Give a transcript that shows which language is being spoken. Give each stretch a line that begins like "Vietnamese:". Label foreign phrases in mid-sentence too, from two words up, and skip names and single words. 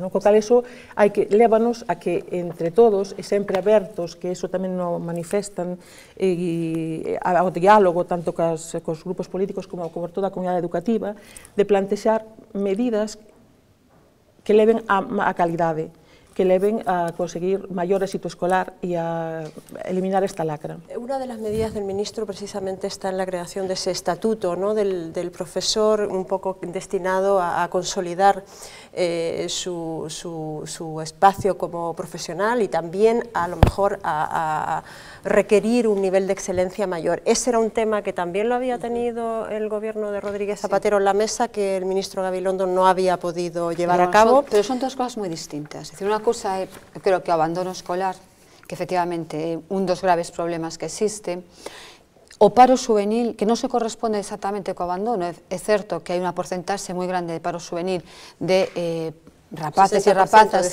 Galician: Co cal, iso lévanos a que entre todos, e sempre abertos, que iso tamén nos manifestan ao diálogo, tanto cos grupos políticos como con toda a comunidade educativa, de plantexar medidas que leven a calidade, que leven a conseguir maior éxito escolar e a eliminar esta lacra.
Spanish: Una de las medidas del ministro precisamente está en la creación de ese estatuto, ¿no?, del profesor, un poco destinado a consolidar su espacio como profesional y también a lo mejor a requerir un nivel de excelencia mayor. Ese era un tema que también lo había tenido el gobierno de Rodríguez Zapatero en la mesa, que el ministro Gabilondo no había podido llevar a cabo. Pero son dos cosas
Galician: moi distintas.
Spanish: Es decir,
Galician: unha cousa é, creo que o abandono escolar, que efectivamente é un dos graves problemas que existe. O paro juvenil, que non se corresponde exactamente co abandono, é certo que hai unha porcentaxe moi grande de paro juvenil de rapaces e rapazas,